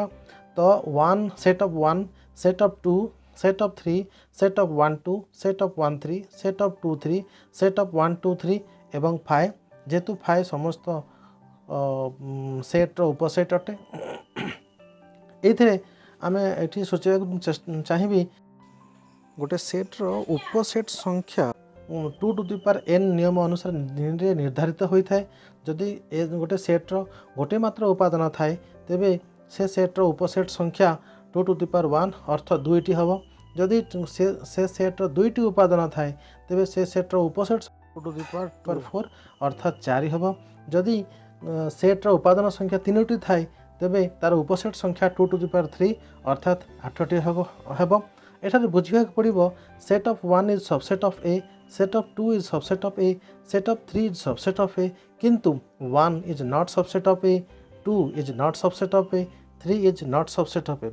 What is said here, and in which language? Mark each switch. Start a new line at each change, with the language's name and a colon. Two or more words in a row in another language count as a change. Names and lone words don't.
English: ତ 1 set of 1, set of 2, set of 3, set of 1 2, set of 1 3, set of 2 3, set of 1 2 3 ଏବଂ ଫାଏ।
Odia: ଯେହେତୁ ଫାଏ ସମସ୍ତ ସେଟ୍ର ଉପସେଟ୍ ଅଟେ, ଏଇଥିରେ ଆମେ ଏଠି ସୂଚାଇବାକୁ ଚାହିଁବି ଗୋଟେ ସେଟ୍ର ଉପସେଟ୍ ସଂଖ୍ୟା
English: 2 to the power n
Odia: ନିୟମ ଅନୁସାରେ ନିର୍ଦ୍ଧାରିତ ହୋଇଥାଏ। ଯଦି ଗୋଟେ ସେଟ୍ର ଗୋଟେ ମାତ୍ର ଉପାଦାନ ଥାଏ ତେବେ ସେ ସେଟ୍ର ଉପସେଟ୍ ସଂଖ୍ୟା
English: 2 to the power 1
Odia: ଅର୍ଥ 2ଟି ହେବ। ଯଦି ସେ ସେଟ୍ର 2ଟି ଉପାଦାନ ଥାଏ ତେବେ ସେ ସେଟ୍ର ଉପସେଟ୍
English: 2 to the power 4
Odia: ଅର୍ଥାତ୍ 4 ହେବ। ଯଦି ସେଟ୍ର ଉପାଦାନ ସଂଖ୍ୟା 3ଟି ଥାଏ ତେବେ ତାର ଉପସେଟ୍ ସଂଖ୍ୟା
English: 2 to the power 3
Odia: ଅର୍ଥାତ୍ 8ଟି ହେବ। ଏଠାରେ ବୁଝିବାକୁ ପଡ଼ିବ
English: set of 1 is subset of A, set of 2 is subset of A, set of 3 is subset of A, କିନ୍ତୁ 1 is not subset of A, 2 is not subset of A, 3 is not subset of A.